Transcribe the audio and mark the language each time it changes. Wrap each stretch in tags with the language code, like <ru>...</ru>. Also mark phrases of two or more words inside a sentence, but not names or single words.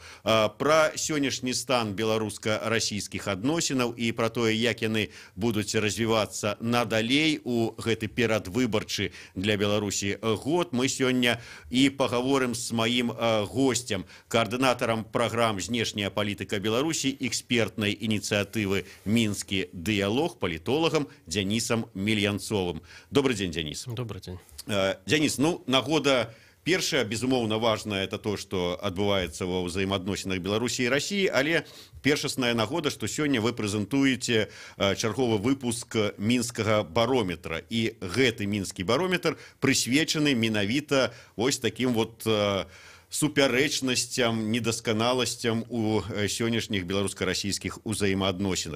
<be>Пра сённяшні стан беларуска-расійскіх адносінаў і пра тое, як яны будуць развівацца надалей у гэты перадвыбарчы для Беларусі год, мы сёння і пагаворым з маім госцем, каардынатарам праграм «Знешняя палітыка Беларусі», экспертнай ініцыятывы «Мінскі дыялог», палітолагам Дзянісам Мільянцовым.</be> <ru>Добрый день, Денис. Добрый день. Денис,</ru> <be>ну, нагода першая, безумоўна, важная,</be> <ru>это то, что</ru> <be>адбываецца ва ўзаемаадносінах Беларусі і Расіі, але першасная нагода, што сёння вы прэзентуеце чарговы выпуск мінскага барометра. І гэты мінскі барометр прысвечаны менавіта ось такім вот супярэчнасцям, недасканаласцям у сённяшніх беларуска-расійскіх узаемаадносінах.</be>